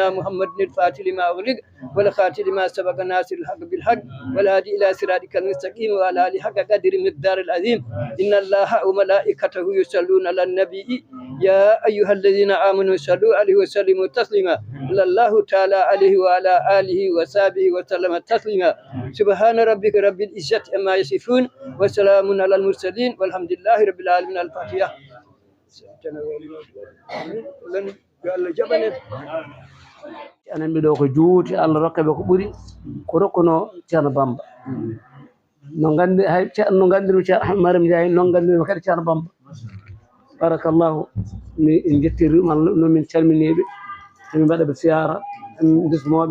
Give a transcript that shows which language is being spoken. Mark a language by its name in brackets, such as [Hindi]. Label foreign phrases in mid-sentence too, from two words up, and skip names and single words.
[Arabic] محمد الفاتح لما أغلق والخاتم لما سبق ناصر الحق بالحق والهادي إلى صراطك المستقيم وعلى آله حق قدر مقدار العظيم إن الله وملائكته يصلون على النبي يا أيها الذين آمنوا صلوا عليه وسلموا تسليما صلى الله تعالى عليه وعلى آله وصحبه وسلم تسليما سبحان ربك رب العزة عما يصفون وسلام على المرسلين والحمد لله رب العالمين الفاتحة [Fula] anan mbiɗo ko juuti Allah rokkaɓe ko ɓuri ko rokkuno ceerno Bamba no gandi hay no gandirmi ceerno Ahmad Mariame Ndiaye noon gandirmi kadi ceerno Bamba barakallahu mi jettirima nomin calminiɓe min mbaɗaɓe siyara min bismoɓe